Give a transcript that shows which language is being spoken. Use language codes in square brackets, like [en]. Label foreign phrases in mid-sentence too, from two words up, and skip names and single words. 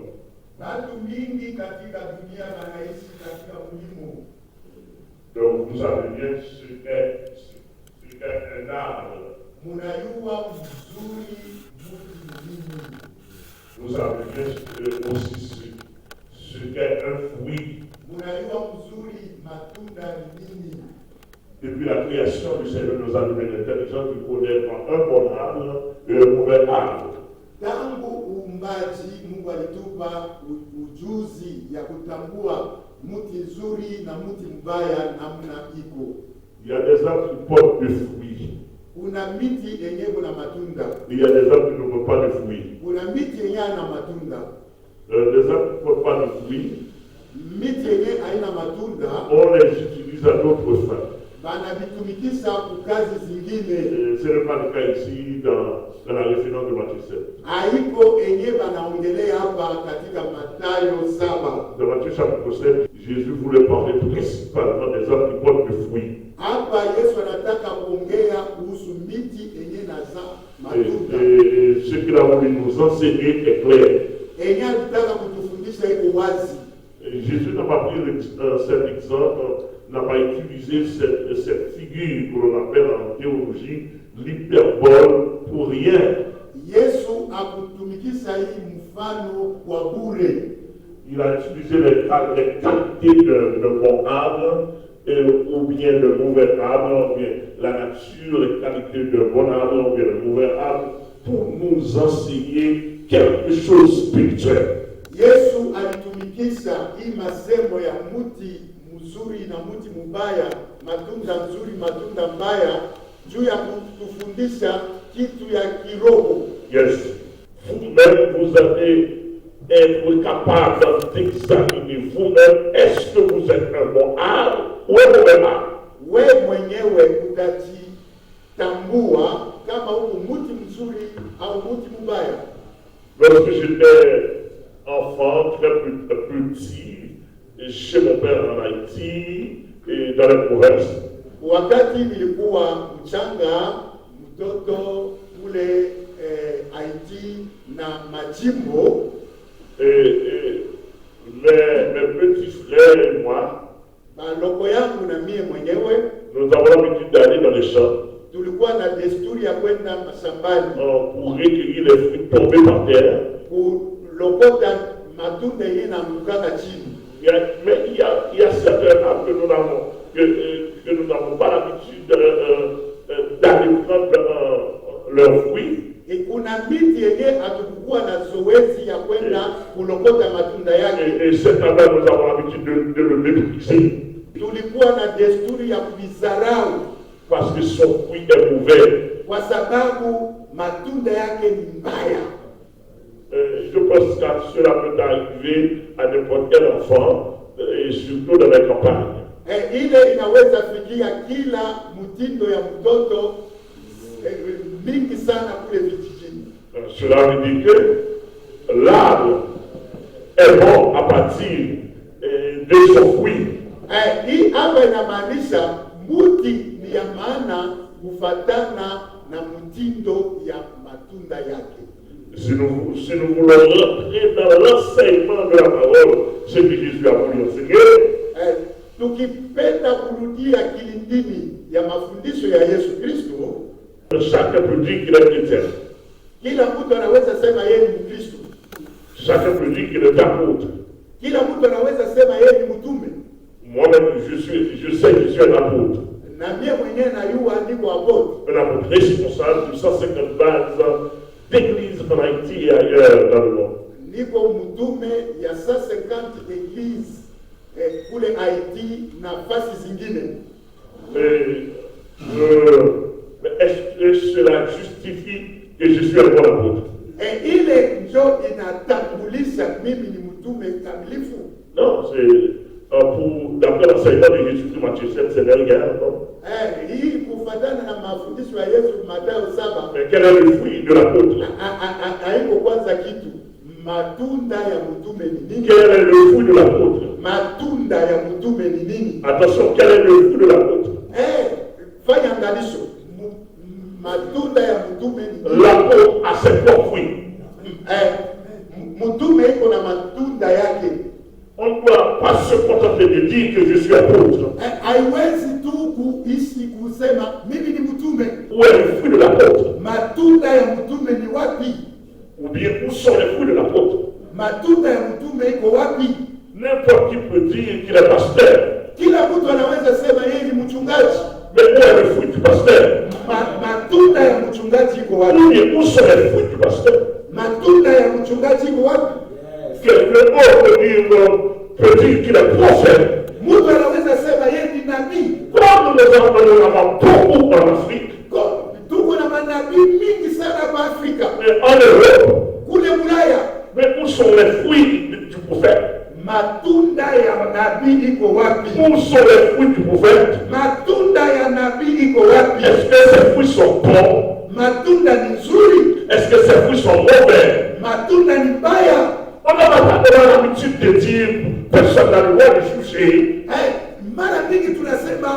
[sw] Watu mingi katika dunia wanaishi katika mlimo. [fr] Donc vous savez bien ce qu'est un arbre. [sw] Munayua mzuri muti nini. [fr] Vous savez bien aussi ce qu'est un fruit. [sw] Munayua mzuri matunda nini. [fr] Depuis la création du Seigneur nous a donné l'intelligence de connaître un bon arbre et un mauvais arbre. [sw] Tangu uumbaji Mungu alitupa ujuzi ya kutambua mti nzuri na mti mbaya namna iko. [fr] Il y a des arbres qui portent des fruits. [sw] Kuna miti yenye kuna matunda. [fr] Il y a des arbres qui ne portent pas de fruits. [sw] Kuna miti yenye na matunda. [fr] Les arbres qui ne portent pas de fruits, [sw] Miti yenye haina matunda, [fr] on les utilise à d'autres fins. [sw] banavitumikisha kukazi zingine. [fr] Ce n'est pas le cas ici dans la référence de Matthieu 7. [sw] Haiko yenye banaongelea hapa katika Mathayo 7. [fr] Dans Matthieu chapitre 7, Jésus voulait parler principalement des arbres qui portent des fruits. [sw] Hapa Yesu anataka kuongea kuhusu miti yenye nazaa matunda. [fr] Et ce qu'il a voulu nous enseigner est clair. [sw] Yenye alitaka kutufundisha iko wazi. [fr] Jésus n'a pas pris cet exemple, n'a pas utilisé cette figure que l'on appelle en théologie l'hyperbole pour rien. [sw] Yesu akutumikisha hii mfano wa bure. [fr] Il a utilisé les qualités de bon arbre ou bien de mauvais arbre, ou bien la nature, les qualités de bon arbre ou bien de mauvais arbre pour nous enseigner quelque chose spirituel. [sw] Yesu alitumikisha hii masemo ya mti mzuri na mti mbaya, matunda nzuri, matunda mbaya, juu ya kutufundisha kitu ya kiroho. Yes. [fr] Vous-même, vous allez être capable d'examiner vous-même, est-ce que vous êtes un bon arbre ou un mauvais arbre? [sw] Wewe mwenyewe utajitambua kama uko mti mzuri au mti mbaya. [fr] Lorsque j'étais enfant, très petit, chez mon père en Haïti et dans les provinces, [sw] Wakati nilikuwa mchanga, mtoto kule Haiti na majimbo, [fr] mes petits frères et moi, [sw] baloko yangu na mie mwenyewe, [fr] nous avons l'habitude d'aller dans les champs [sw] tulikuwa na desturi ya kwenda mashambani [fr] pour recueillir les fruits tombés par terre. [sw] kulokota matunda yenye naanguka chini. [fr] Mais il y a certains arbres que nous n'avons pas l'habitude d'aller prendre leurs fruits. [sw] Kuna miti yenye hatukuwa na zoezi ya kwenda kulokota matunda yake. [fr] Et cet arbre, nous avons l'habitude de le mépriser. [sw] Tulikuwa na desturi ya kubizarau [fr] parce que son fruit est mauvais. [sw] kwa sababu matunda yake ni mbaya. [fr] Je pense que cela peut arriver à n'importe quel enfant, et surtout dans les campagnes. [sw] Ile inaweza fikia kila mtindo ya mtoto mingi sana kule vijijini. [fr] Cela veut dire que l'arbre est bon à partir de son fruit. [sw] Hii hapa inamaanisha mti ni ya maana kufatana na mtindo ya matunda yake. [fr] Si nous voulons rentrer dans l'enseignement de la parole, ce que Jésus a voulu enseigner, [sw] tukipenda kurudia kilindini ya mafundisho ya Yesu Kristo, [fr] chacun peut dire qu'il est chrétien. [sw] Kila mtu anaweza sema yeye ni Mkristo. [fr] Chacun peut dire qu'il est apôtre. [sw] Kila mtu anaweza sema yeye ni mtume. [fr] Moi-même, je sais que je suis un apôtre. [sw] Na mie mwenyewe najua niko apôtre. [fr] Un apôtre responsable de 150 bases d'églises en Haïti et ailleurs dans le monde. [sw] Niko mtume ya 150 églises kule Haïti na fasi zingine. [fr] Mais est-ce que cela justifie que je suis un bon apôtre? [sw] Ile njo inatambulisha mimi ni mtume kamilifu. [fr] Non, c'est d'après l'enseignement de Jésus-Christ, Matthieu 7, c'est derrière. [sw] Hii kufatana na mafundisho ya Yesu Mathayo 7. [fr] Mais quel est le fruit de l'apôtre? [sw] Haiko kwanza kitu. Matunda ya mtume ni nini? [fr] Quel est le fruit de l'apôtre? [sw] Matunda ya mtume ni nini? [fr] Attention, quel est le fruit de l'apôtre? [sw] Fanya angalisho. Matunda ya mtume ni nini? [fr] L'apôtre a ses propres fruits. [sw] Mtume iko na matunda yake. [fr] On ne doit pas se contenter de dire que je suis apôtre. [sw] Haiwezi tu kuishi kusema mimi ni mtume. [fr] Où est le fruit de l'apôtre? [sw] Matunda ya mtume ni wapi? [fr] Ou bien où sont les fruits de l'apôtre? [sw] Matunda ya mtume iko wapi? [fr] N'importe qui peut dire qu'il est pasteur. [sw] Kila mtu anaweza sema yeye ni mchungaji. [fr] Mais où est le fruit du pasteur? [sw] Matunda ya mchungaji iko wapi? [fr] Ou bien où sont les fruits du pasteur? [sw] Matunda ya mchungaji iko wapi? [fr] Quelqu'un peut dire qu'il est prophète. [sw] Mtu anaweza sema yeye ni nabii. [fr] Comme nous avons beaucoup en Afrique, [sw] Tuko na manabii mingi sana hapa Afrika. [fr] mais en Europe, [sw] Kule Ulaya. [fr] mais où sont les fruits du prophète? [sw] Matunda ya nabii iko wapi? [fr] Où sont les fruits du prophète? [sw] Matunda ya nabii iko wapi? [fr] Est-ce que ces fruits sont bons? [sw] Matunda ni nzuri. [fr] Est-ce que ces fruits sont mauvais? [sw] Matunda ni mbaya. [fr] On n'a pas l'habitude de dire, personne n'a le droit de juger. [sw] Mara mingi tunasema